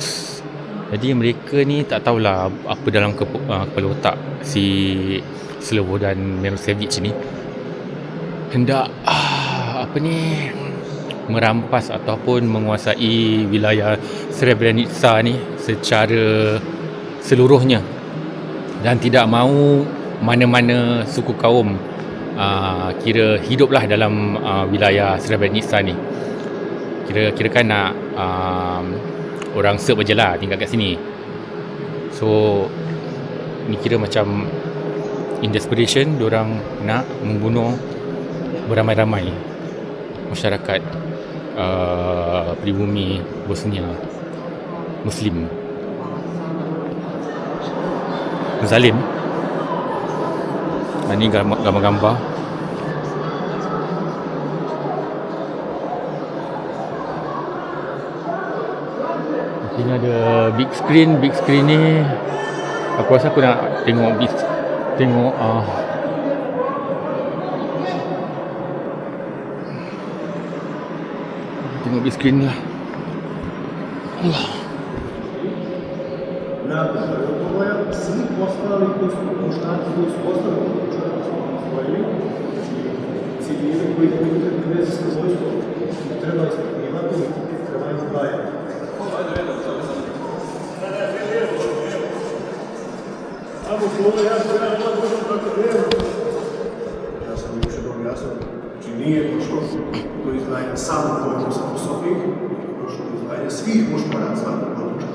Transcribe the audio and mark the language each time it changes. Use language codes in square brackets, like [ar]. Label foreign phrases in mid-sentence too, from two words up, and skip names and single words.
[ms] Jadi mereka ni tak tahulah apa dalam kepala otak si Slobodan Milosevic ni, hendak merampas ataupun menguasai wilayah Srebrenica ni secara seluruhnya, dan tidak mahu mana-mana suku kaum kira hiduplah dalam wilayah Srebrenica ni. Kira kan nak orang Serb je lah tinggal kat sini. So ni kira macam [en] in desperation, [ms] diorang nak membunuh beramai-ramai masyarakat pribumi Bosnia Muslim. Zalim. Ini gambar-gambar. Sini ada [en] big screen [ms] ni. Aku rasa aku nak tengok [en] big screen [ms] lah. Allah. [bs] Svi ostali koji su muškarci koji su ostali u čovjeku smo osvojili, civili koji imaju veze s vojskom, treba ispitivati, treba izdvajati. Ja sam više objasnio, znači nije došlo do izdvajanja samo koji su sposobnih, došlo do izdvajanja svih muškaraca u području.